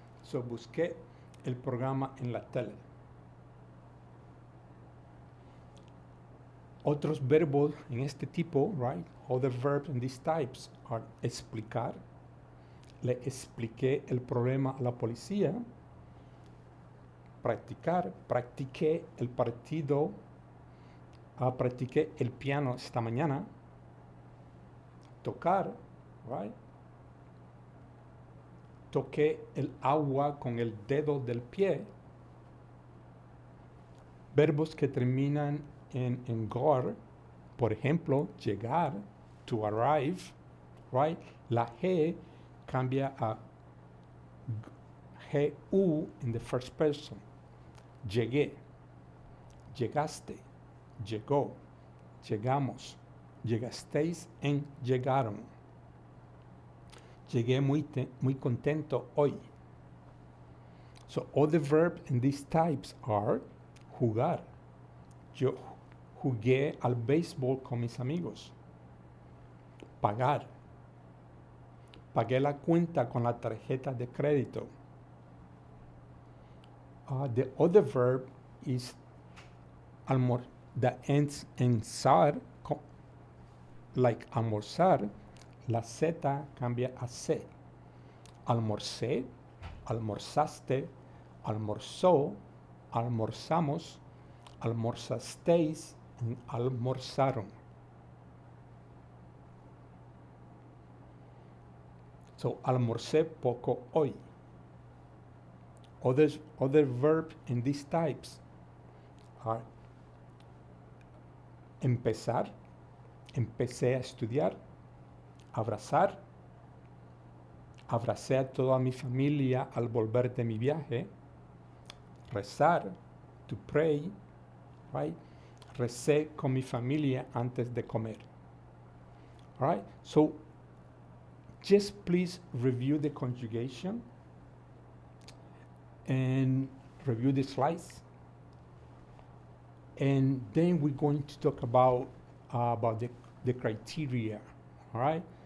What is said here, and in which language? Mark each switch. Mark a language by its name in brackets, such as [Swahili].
[Spanish] So busqué el programa en la tele. Otros verbos en este tipo, right? [English] Other verbs in these types are explicar. [Spanish] Le expliqué el problema a la policía. Practicar. Practiqué el partido. Practiqué el piano esta mañana. Tocar, right? Toqué el agua con el dedo del pie. Verbos que terminan en gar, por ejemplo, llegar, [English] to arrive, [Spanish] right? La G cambia a G-U [English] in the first person. [Spanish] Llegué, llegaste, llegó, llegamos, llegasteis, and llegaron. Llegué muy contento hoy. [English] So all the verbs in these types are jugar. [Spanish] Yo jugué al béisbol con mis amigos. Pagar. Pagué la cuenta con la tarjeta de crédito. [English] The other verb is that ends in sar, like almorzar. [Spanish] La Z cambia a C. Almorcé, almorzaste, almorzó, almorzamos, almorzasteis, and almorzaron. So, almorcé poco hoy. [English] Other verbs in these types are [Spanish] empezar, empecé a estudiar, abrazar, abracé a toda mi familia al volver de mi viaje, rezar, [English] to pray, [Spanish] right? Recé con mi familia antes de comer. [English] All right? So, just please review the conjugation and review the slides. And then we're going to talk about the criteria, all right?